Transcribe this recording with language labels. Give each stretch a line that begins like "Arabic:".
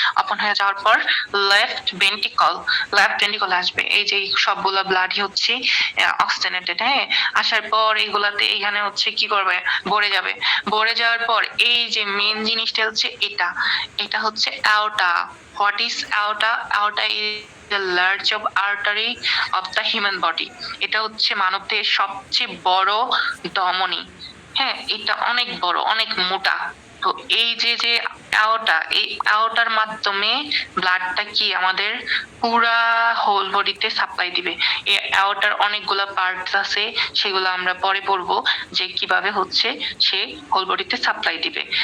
Bangla: Open হয়ে যাওয়ার পর লেফট ভেন্ট্রিকল আসবে। এই যে সবগুলা ব্লাডই হচ্ছে অক্সিজেনেটেড। হ্যাঁ, আসার পর এইগুলাতে এখানে হচ্ছে কি করবে, ভরে যাবে। ভরে যাওয়ার পর এই যে মেন জিনিসটা হচ্ছে এটা হচ্ছে aorta.
English: What is aorta? Aorta is the large of artery of the human body.
Bangla: এটা হচ্ছে মানবদেহের সবচেয়ে বড় ধমনী। হ্যাঁ, এটা অনেক বড়, অনেক মোটা। তো এই যে যে aorta, এই aortaর মাধ্যমে ব্লাডটা কি আমাদের পুরা হোল বডিতে সাপ্লাই দিবে। এই aortaর অনেকগুলা পার্টস আছে, সেগুলো আমরা পরে পড়বো যে কিভাবে হচ্ছে সে হোল বডিতে সাপ্লাই দিবে।